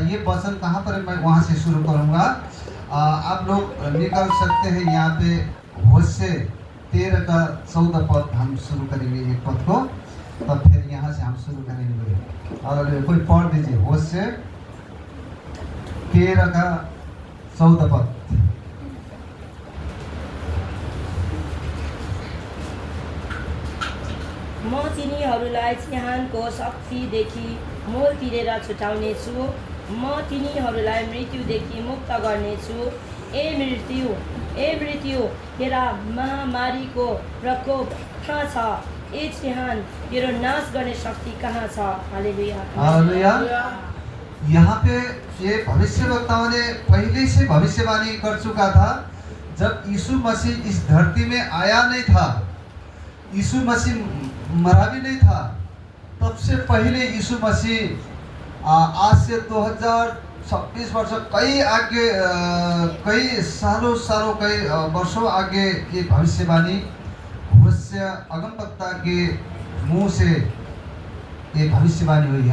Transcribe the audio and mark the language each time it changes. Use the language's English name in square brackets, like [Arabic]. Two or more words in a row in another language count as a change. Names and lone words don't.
[Hindi] ये वचन कहाँ पर, मैं वहाँ से शुरू करूँगा। आप लोग निकाल सकते हैं यहाँ पे होशे 13 का 14 पद हम शुरू करेंगे एक पद को, तब फिर यहाँ से हम शुरू करेंगे। और कोई पढ़ दीजिए होशे 13 का 14 पद। [Nepali] म तिनीहरूलाई चिहानको शक्तिदेखि मोल तिरेर छुटाउनेछु। म तिनीहरूलाई मृत्युदेखि मुक्त गर्नेछु। ए मृत्यु तेरा महामारीको प्रकोप कहाँ छ? ए चिहान तेरो नाश गर्ने शक्ति कहाँ छ? हालेलुया, हालेलुया। [Hindi] यहाँ पे ये भविष्यवक्ताओं ने पहले से भविष्यवाणी कर चुका था। जब यीशु मसीह इस धरती में आया नहीं था, यीशु मसीह मरा भी नहीं था, तब से पहले यीशु मसीह आज से 2026 वर्ष कई सालों कई वर्षों आगे ये भविष्यवाणी होशे अगमवक्ता के मुंह से ये भविष्यवाणी हुई।